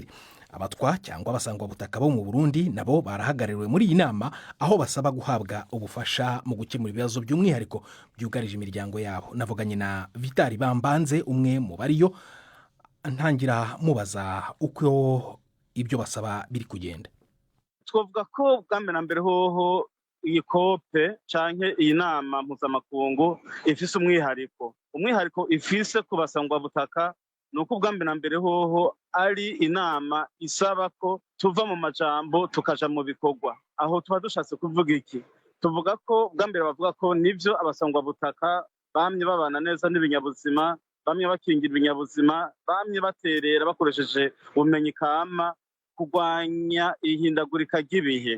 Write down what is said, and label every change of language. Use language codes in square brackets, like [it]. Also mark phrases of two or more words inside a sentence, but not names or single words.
[rw] Abatwa cyangwa abasangwa butaka bo mu Burundi nabo barahagarariwe muri iyi nama aho basaba guhabwa ubufasha mu gukemura ibibazo by'umwihariko byugarije imiryango yabo. Navuganye na Vitali Bambanze umwe mu bariyo, ntangira mubaza uko ibyo basaba biri kugenda. [rn] Twavuga ko bwambe na mbere hoho iyi kope canke iyi nama mpuzamakungu ifise umwihariko ifise ku basangwa butaka, nuko bwambe na mbere hoho ari inama isaba ko tuva mu majambo tukaja mu bikorwa. Aho tuba dushatse kuvuga iki? Tuvuga ko bwambere bavuga ko nivyo abasangwa butaka bamye babana neza n'ibinyabuzima, bamye bakingira ibinyabuzima, bamye baterera bakoresheje ubumenyi kama kurwanya ihindagurika ry'ibihe.